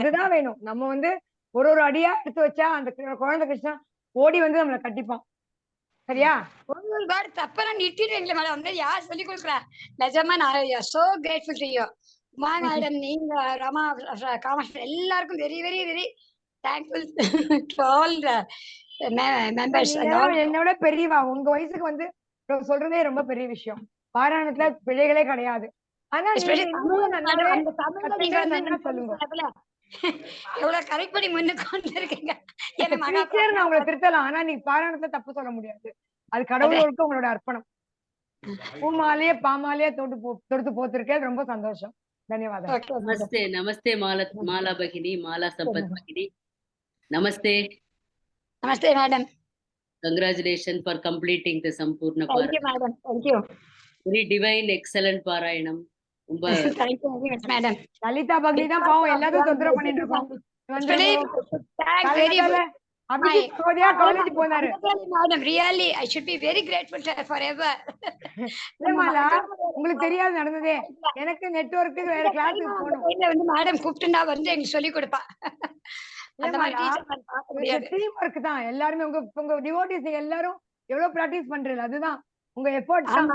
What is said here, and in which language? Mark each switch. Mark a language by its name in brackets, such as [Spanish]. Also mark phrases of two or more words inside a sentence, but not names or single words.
[Tamil] அதுதான் வேணும். நம்ம வந்து ஒரு அடியா எடுத்து வச்சா அந்த குழந்தை கிருஷ்ணன் ஓடி வந்து நம்மள கட்டிப்பான். சரியா? ஒரு வேர்ட் தப்பா நிறுத்திடுவீங்களே மேடம். வந்து யார் சொல்லி கொடுக்குறா? நிஜமா நான் [English] so grateful to you. உமா மேடம், நீங்க ரமா, காமேஷ் எல்லாருக்கும் very very very thankful to all the members. [Tamil] என்னோட பெரியவா. உங்க வயசுக்கு வந்து சொல்றதே ரொம்ப பெரிய விஷயம். பாராயணத்துல பிழைகளே கிடையாது. ஆனா நீங்க இன்னும் நல்லாவே கத்துக்கிறதுன்னா சொல்லுங்க. எவ்வளவு கரெக்ட் பண்ணி முன்னுக்கு கொண்டு இருக்கீங்க. டீச்சர் நான் உங்களை திருத்தலாம். ஆனா நீங்க பாராயணத்துல தப்பு சொல்ல முடியாது. அது கடவுளுக்கு உங்களோட அர்ப்பணம். பூமாலையே பாமாலையே தொடுத்து போத்திருக்கேன். ரொம்ப சந்தோஷம். [Telugu] ధన్యవాదాలు. నమస్తే నమస్తే మాలా భగిని మాలా సంపత్ భగిని నమస్తే నమస్తే మేడం. [English] congratulation for completing the [Telugu] సంపూర్ణ పారాయణం. [English] madam thank you. very divine excellent పారాయణం. ரொம்ப thank you very much madam. [Tamil] லலிதா பக்தி தான் பாவம் எல்லாத்தையும் தொந்தரவு பண்ணிட்டு இருக்கோம். காலேஜ் போனாரு. [English] madam really I should be very grateful forever. [Tamil] உங்களுக்கு தெரியாது நடந்ததே. எனக்கு நெட்வொர்க்கு வேற கிளாஸுக்கு போகணும். வந்து மேடம் கூப்பிட்டுண்டா வந்து எனக்கு சொல்லி கொடுப்பா. அந்த மாதிரி டீச்சர் பார்க்க முடியாது. [English] team work [Tamil] தான். எல்லாரும் உங்க டிவோட்டிஸ் எல்லாரும் எவ்வளவு பிராக்டீஸ் பண்றீங்க. அதுதான் உங்க எஃபோர்ட் தான்.